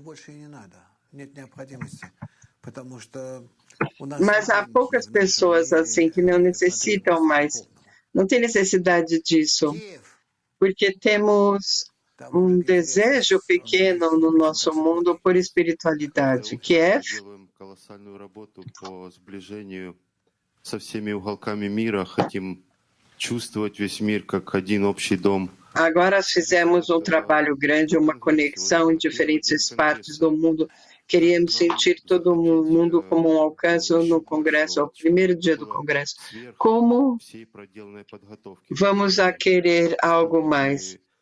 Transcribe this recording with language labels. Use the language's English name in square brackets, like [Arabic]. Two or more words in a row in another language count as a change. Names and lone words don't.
[Portuguese] Mas há poucas pessoas assim que não necessitam mais, não tem necessidade disso, porque temos um desejo pequeno no nosso mundo por espiritualidade. Kiev. [Russian] Со всеми уголками мира, хотим чувствовать весь мир как один общий дом. [Portuguese] Agora fizemos um trabalho grande, uma conexão em diferentes partes do mundo. Queríamos sentir todo mundo como um alcance no Congresso, ao primeiro dia do Congresso. Como vamos a querer algo mais?